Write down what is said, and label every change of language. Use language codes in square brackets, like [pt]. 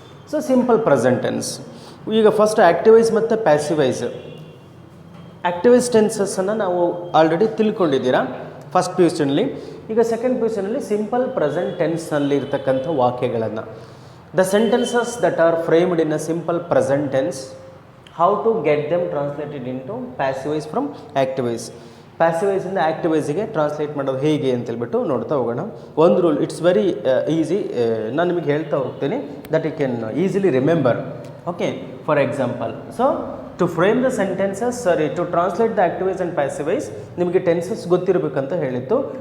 [en] So simple present tense. ಈಗ first active voice ಮತ್ತು passive voice. [kn] Active voice ಟೆನ್ಸಸ್ಸನ್ನು ನಾವು already ತಿಳ್ಕೊಂಡಿದ್ದೀರಾ first P U ಸಿನಲ್ಲಿ. ಈಗ second P U ಸಿನಲ್ಲಿ simple present ಟೆನ್ಸ್ನಲ್ಲಿ ಇರ್ತಕ್ಕಂಥ ವಾಕ್ಯಗಳನ್ನು, [en] the sentences that are framed in a simple present tense, how to get them translated into passive voice from active voice. [kn] Passive voice ಇಂದ active ವಾಯ್ಸಿಗೆ translate ಮಾಡೋದು ಹೇಗೆ ಅಂತೇಳ್ಬಿಟ್ಟು ನೋಡ್ತಾ ಹೋಗೋಣ. [en] ಒಂದು rule, it's very easy. [kn] ನಾನು ನಿಮಗೆ ಹೇಳ್ತಾ ಹೋಗ್ತೀನಿ [en] That you can easily remember. Okay, for example, so to frame the sentences, to translate the active voice and passive voice [kn] ನಿಮಗೆ ಟೆನ್ಸಸ್ ಗೊತ್ತಿರಬೇಕಂತ ಹೇಳಿತ್ತು.